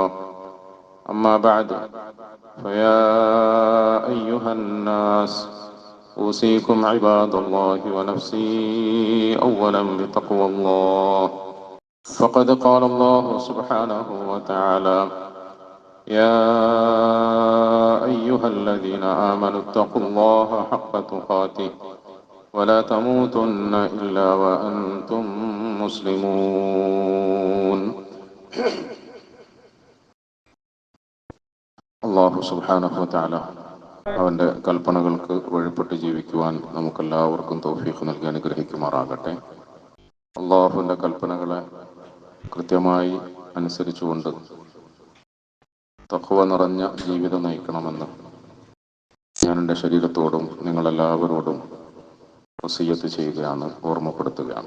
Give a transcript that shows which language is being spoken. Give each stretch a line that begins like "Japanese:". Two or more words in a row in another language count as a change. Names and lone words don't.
Arabic: أما بعد، فيا أيها الناس أوصيكم عباد الله ونفسي أولا بتقوى الله، فقد قال الله سبحانه وتعالى: يا أيها الذين آمنوا اتقوا الله حق تقاته ولا تموتن إلا وأنتم مسلمون. الله سبحانه وتعالى
Malayalam: അവൻ്റെ കൽപ്പനകൾക്ക് വഴിപ്പെട്ട് ജീവിക്കുവാൻ നമുക്കെല്ലാവർക്കും തൗഫീഖ് നൽകി അനുഗ്രഹിക്കുമാറാകട്ടെ. അള്ളാഹുവിൻ്റെ കൽപ്പനകളെ കൃത്യമായി അനുസരിച്ചുകൊണ്ട് തഖ്വ നിറഞ്ഞ ജീവിതം നയിക്കണമെന്ന് ഞാൻ എൻ്റെ ശരീരത്തോടും നിങ്ങളെല്ലാവരോടും വസിയ്യത്ത് ചെയ്യുകയാണ്, ഓർമ്മപ്പെടുത്തുകയാണ്.